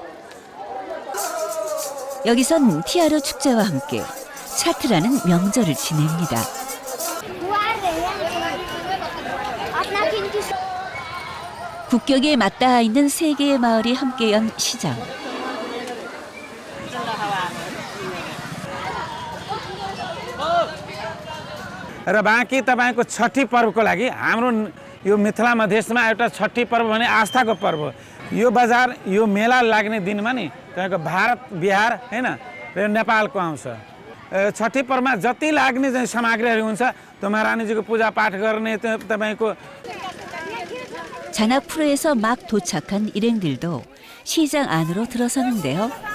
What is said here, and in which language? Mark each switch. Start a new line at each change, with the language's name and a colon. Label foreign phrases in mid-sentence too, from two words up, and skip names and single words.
Korean: 여기선 티아르 축제와 함께 차트라는 명절을 지냅니다. 국경에 맞닿아 있는 세 개의 마을이 함께 연 시장.
Nepali: र बाँकी तपाईँको छठी पर्वको लागि हाम्रो यो मिथिला मधेसमा एउटा छठी पर्व भने आस्थाको पर्व हो। यो बजार यो मेला लाग्ने दिनमा नि तपाईँको भारत बिहार हैन र नेपालको आउँछ। छठी पर्वमा जति लाग्ने चाहिँ सामग्रीहरू हुन्छ त्यो महारानीजीको पूजापाठ गर्ने तपाईँको
Korean: 자나푸르에서 막 도착한 일행들도 시장 안으로 들어서는데요.